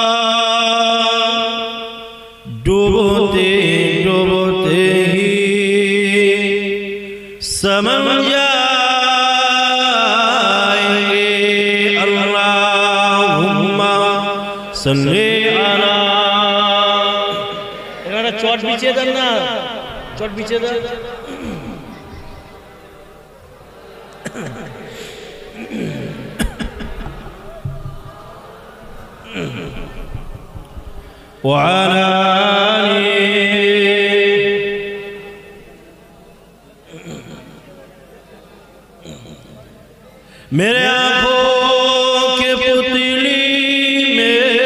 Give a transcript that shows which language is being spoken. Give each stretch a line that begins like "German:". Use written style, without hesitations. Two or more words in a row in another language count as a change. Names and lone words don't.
Urdu: ڈوبتے ڈوبتے ہی سمجھ جائیں گے
Arabic: اللہم صلی علی
Bangla: এখানে চট বিছিয়ে দেন না চট বিছিয়ে দেন
Urdu: وعلى میرے آنکھوں کے پتلی میں